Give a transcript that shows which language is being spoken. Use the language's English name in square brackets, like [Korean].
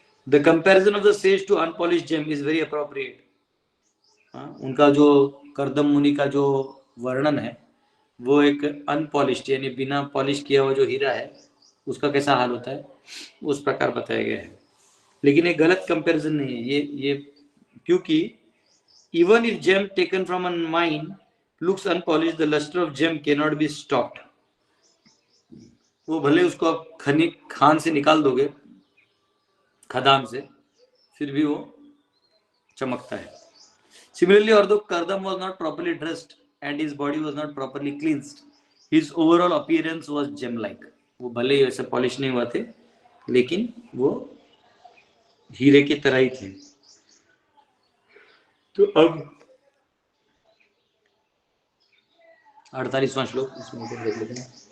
[English] The comparison of the sage to unpolished gem is very appropriate. [Hindi] उनका जो कर्दम मुनि का जो वर्णन है वो एक अनपॉलिश्ड यानी बिना पॉलिश किया हुआ जो हीरा है उसका कैसा हाल होता है उस प्रकार बताया गया है। लेकिन ये गलत कंपैरिजन नहीं है ये क्योंकि [English] Even if gem taken from a mine looks unpolished the lustre of gem can not be stopped. [Hindi] वो भले उसको आप खान से निकाल दोगे, खदान से, फिर भी वो चमकता है। [English] Similarly, although Kardam was not properly dressed and his body was not properly cleansed, his overall appearance was gem-like. [Hindi] वो भले ही वैसे पॉलिश नहीं हुआ थे, लेकिन वो हीरे की तरह ही थे। तो अब 48वां श्लोक इसमें देख लेते हैं।